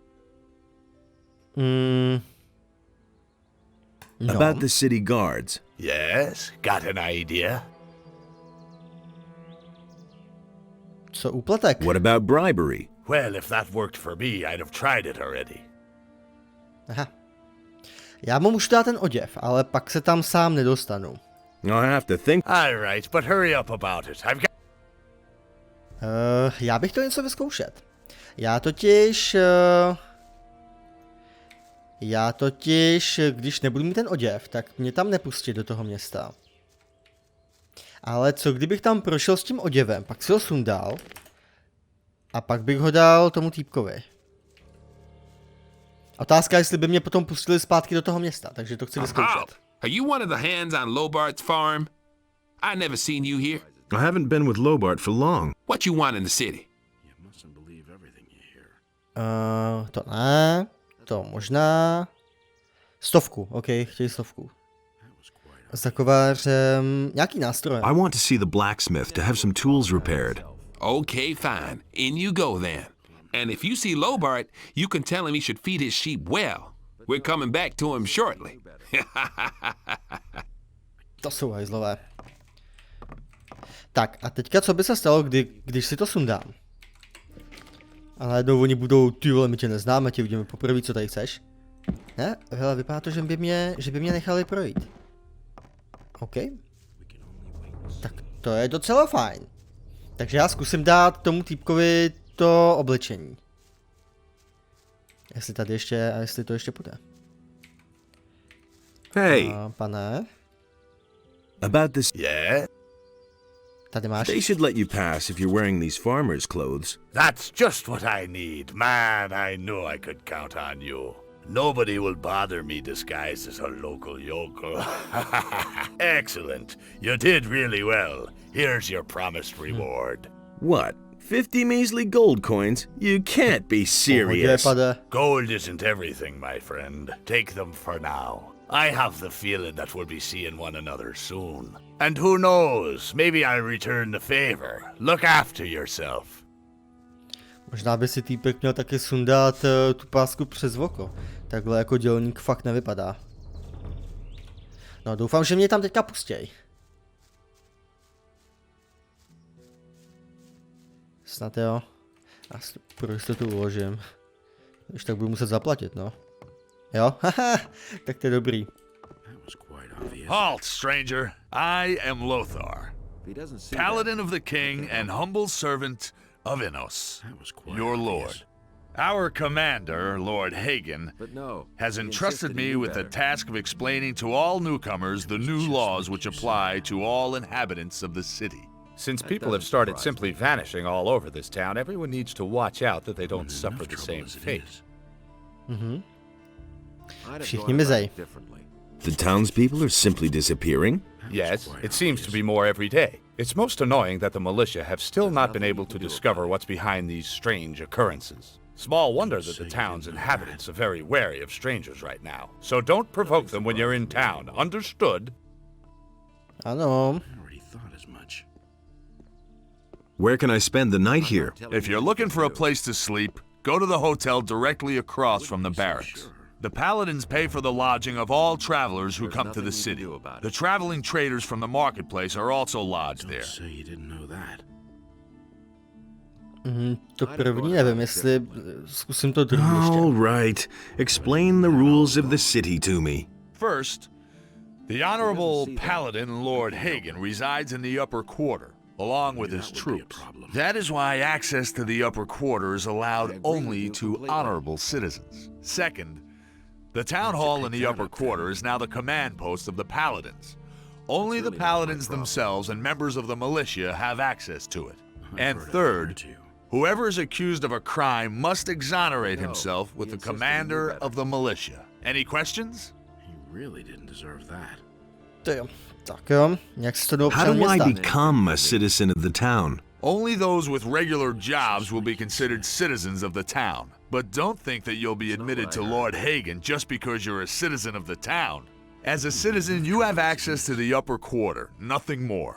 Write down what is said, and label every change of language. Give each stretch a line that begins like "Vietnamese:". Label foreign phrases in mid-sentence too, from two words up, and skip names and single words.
English: No. About the city guards. Yes, got an idea?
Czech: Co úplatek?
English: What about bribery? Well, if that worked for me, I'd have tried it already.
Czech: Aha. Já mu můžu dát ten oděv, ale pak se tam sám nedostanu.
English: I'll have to think. All right, but hurry up about it. I've got...
Czech: Já bych chtěl něco vyzkoušet. Já totiž, když nebudu mít ten oděv, tak mě tam nepustí do toho města. Ale co kdybych tam prošel s tím oděvem, pak si ho sundal a pak bych ho dal tomu týpkovi. Otázka je, jestli by mě potom pustili zpátky do toho města, takže to chci vyzkoušet.
English: Are you one of the hands on Lobart's farm? I never seen you here. I haven't been with Lobart for long. What you want in the city?
Czech: To ne, to možná. 100, OK, chtějí 100. S takovářem nějaký nástroj.
English: I want to see the blacksmith to have some tools repaired. Okay, fine. In you go then. And if you see Lobart, you can tell him he should feed his sheep well. We're coming back to him shortly.
Czech: To jsou hajzlové. Tak a teďka co by se stalo, když si to sundám? A najednou oni budou, ty vole, my tě neznáme, tě vidíme poprvé, co tady chceš? Ne, hele, vypadá to, že by mě nechali projít. OK. Tak to je docela fajn. Takže já zkusím dát tomu týpkovi to oblečení. Jestli tady ještě, a jestli to ještě půjde.
English: Hey,
Czech: Pane,
English: about this. Yeah?
Czech: tady máš.
English: They should let you pass if you're wearing these farmer's clothes. That's just what I need. Man, I knew I could count on you. Nobody will bother me disguised as a local yokel. Excellent. You did really well. Here's your promised reward. What? 50 measly gold coins? You can't be serious. Gold isn't everything, my friend. Take them for now. I have the feeling that we'll be seeing one another soon. And who knows, maybe I'll return the favor. Look after yourself.
Czech: Možná by si týpek měl taky sundat tu pásku přes oko. Takhle jako dělník fakt nevypadá. No doufám, že mě tam teďka pustěj. Snad jo. Já si pro jistotu uložím. Když tak budu muset zaplatit, no. Jo? Haha, tak to je dobrý.
English: Halt, stranger. I am Lothar, paladin of the king and humble servant of Innos, your lord. Our commander, Lord Hagen, has entrusted me with the task of explaining to all newcomers the new laws which apply to all inhabitants of the city. Since people have started simply vanishing all over this town, everyone needs to watch out that they don't suffer the same fate.
Czech: Všichni mizej.
English: The townspeople are simply disappearing? Yes, it seems to be more every day. It's most annoying that the militia have still not been able to discover what's behind these strange occurrences. Small wonder that the town's inhabitants are very wary of strangers right now. So don't provoke them when you're in town, understood?
Czech: Ano.
English: Where can I spend the night here? If you're looking for a place to sleep, go to the hotel directly across from the barracks. The paladins pay for the lodging of all travelers who come to the city. The traveling traders from the marketplace are also lodged there.
Czech: To první nevím, jestli zkusím to druhý ještě.
English: All right. Explain the rules of the city to me. First, the honorable paladin Lord Hagen resides in the upper quarter, along with his troops. That is why access to the upper quarter is allowed only to honorable citizens. Second, the town hall in the upper quarter is now the command post of the paladins. Only the paladins themselves and members of the militia have access to it. And third, whoever is accused of a crime must exonerate himself with the commander of the militia. Any questions? He really didn't deserve that.
Czech: Tak jo, jak se to do
English: How do I become a citizen of the town? Only those with regular jobs will be considered citizens of the town. But don't think that you'll be admitted to Lord Hagen just because you're a citizen of the town. As a citizen, you have access to the upper quarter, nothing more.